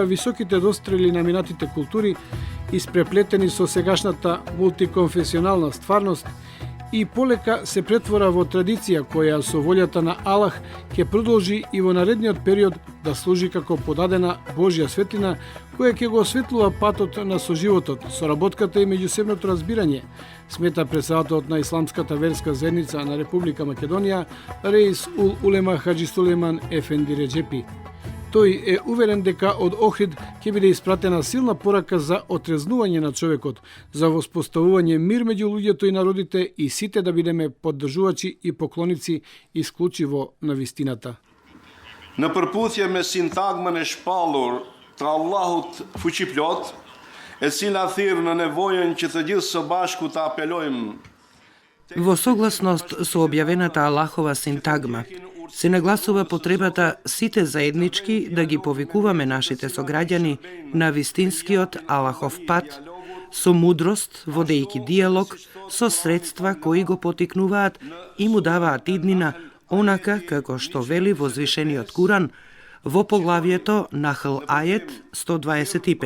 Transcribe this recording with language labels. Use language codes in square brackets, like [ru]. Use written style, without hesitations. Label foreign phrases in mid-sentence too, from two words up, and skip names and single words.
[mk] високите дострели на минатите култури, испреплетени со сегашната мултиконфесионална стварност, и полека се претвора во традиција која со волјата на Аллах ќе продолжи и во наредниот период да служи како подадена Божја светлина која ќе го осветлува патот на соживотот, соработката и меѓусебното разбирање, смета председателот на Исламската верска заедница на Република Македонија, Реис ул Улема Хаджи Сулейман Ефенди Реджепи. Тој е уверен дека од Охрид ќе биде испратена силна порака за отрезнување на човекот, за воспоставување мир меѓу луѓето и народите и сите да бидеме поддржувачи и поклоници исклучиво на вистината. [sq] Në përputhje me sintagmën e shpallur të Allahut fuqiplot, e cila thirr në nevojën që të gjithë së bashku të apelojmë. [mk] Во согласност со објавената Аллахова синтагма, се нагласува потребата сите заеднички да ги повикуваме нашите сограѓани на вистинскиот Аллахов пат, со мудрост, водејќи диалог, со средства кои го потикнуваат и му даваат иднина, онака како што вели возвишениот Куран во поглавието Нахл ајет 125.